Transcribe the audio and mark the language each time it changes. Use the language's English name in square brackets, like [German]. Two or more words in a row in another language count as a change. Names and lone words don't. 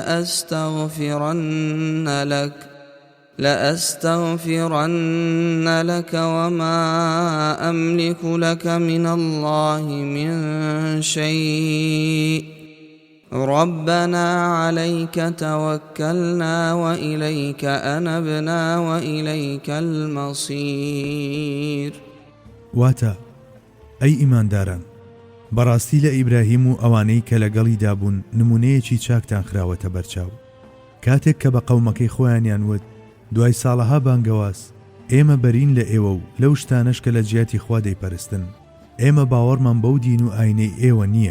[Arabic] لأستغفرن لك وما أملك لك من الله من شيء ربنا عليك توكلنا وإليك أنبنا وإليك المصير. [Central Kurdish] واتە ئەی ئیمانداران بەڕاستی لە ئیبراهیم و ئەوانەی کە لەگەڵی دابوون نمونەیەکی چاکتان خراوەتە بەرچاو. کاتێک کە بە قەومەکەی خۆیانیان وت دوای ساڵەها بانگەواز ئێمە بەرین لە ئێوە و لەو شتانەش کە لە جیاتی خوا دەیپەرستن، ئێمە باوەڕمان بەو دین و ئاینەی ئێوە نییە.